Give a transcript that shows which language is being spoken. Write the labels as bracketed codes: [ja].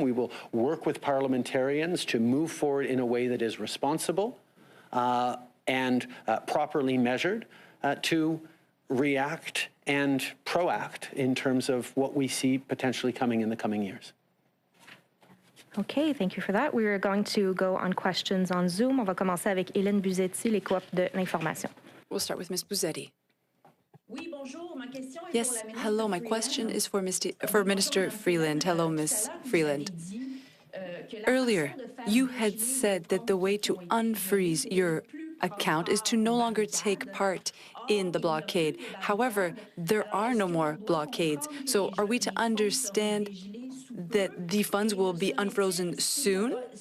[en] We will work with parliamentarians to move forward in a way that is responsible and properly measured to react and proact in terms of what we see potentially coming in the coming years. Okay, thank you for that. We are going to go on questions on Zoom. [fr] On va commencer avec Hélène Buzetti, les coop de l'information. [en] We'll start with Ms. Buzetti. Yes, hello. My question is for Minister Freeland. Hello, Ms. Freeland. Earlier, you had said that the way to unfreeze your account is to no longer take part in the blockade. However, there are no more blockades. So are we to understand that the funds will be unfrozen soon?